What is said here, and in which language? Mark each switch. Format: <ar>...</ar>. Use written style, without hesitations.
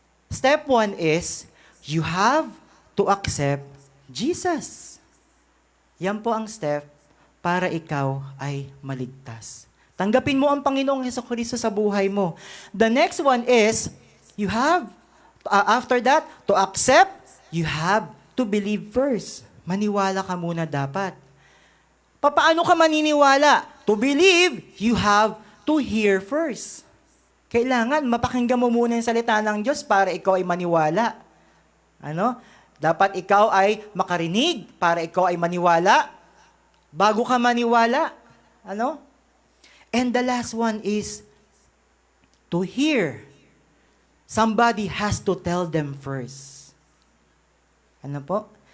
<en>Step 1 is, you have to accept Jesus.</en> <tl>Yan po ang step para ikaw ay maligtas. Tanggapin mo ang Panginoong Hesukristo sa buhay mo.</tl> <en>The next one is, you have, after that, to accept, you have to believe first.</en> <tl>Maniwala ka muna dapat. Paano ka maniniwala?</tl> <en>To believe, you have to hear first.</en> <tl>Kailangan mapakinggan mo muna yung salita ng Diyos para ikaw ay maniwala. Dapat ikaw ay makarinig para ikaw ay maniwala. Bago ka maniwala.</tl> <en>And the last one is to hear. Somebody has to tell them first.</en> <tl>Ano po?</tl>